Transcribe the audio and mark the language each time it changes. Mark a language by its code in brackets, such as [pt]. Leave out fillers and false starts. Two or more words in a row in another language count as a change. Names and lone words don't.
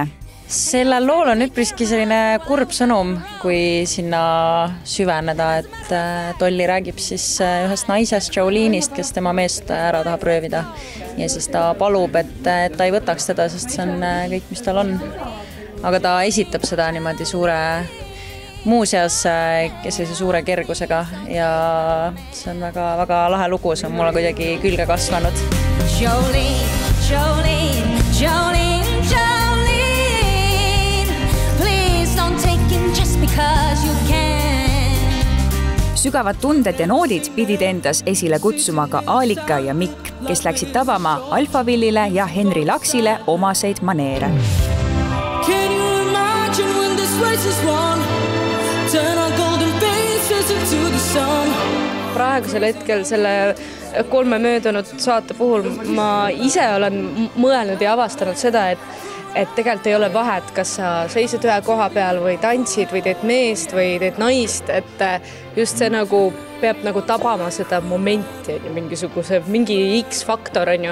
[et] Sellel lool on üpriski selline kurb sõnum, kui sinna süveneda, et Dolly räägib siis ühest naisest Jolene'ist, kes tema meest ära tahab röövida. Ja siis ta palub, et ta ei võtaks teda, sest see on kõik, mis tal on. Aga ta esitab seda niimoodi suure muuseas sellise suure kergusega ja see on väga lahe lugu, see on mulle kuidagi külge kasvanud. [en] Jolene, Jolene, Jolene, Jolene, please don't take him just because you can. [et] Sügavad tunded ja noodid pidid endas esile kutsuma ka Aalika ja Mikk, kes läksid tabama Alfavillile ja Henri Laksile omaseid maneere. [en] Can you imagine when this race is won? [et] Praegusel hetkel selle 3 möödunud saate puhul ma ise olen mõelnud ja avastanud seda, et tegelikult ei ole vahet, kas sa seisid ühe koha peal või tantsid või teed meest või teed naist, et just see nagu peab nagu tabama seda momenti, mingi X-faktor on ju.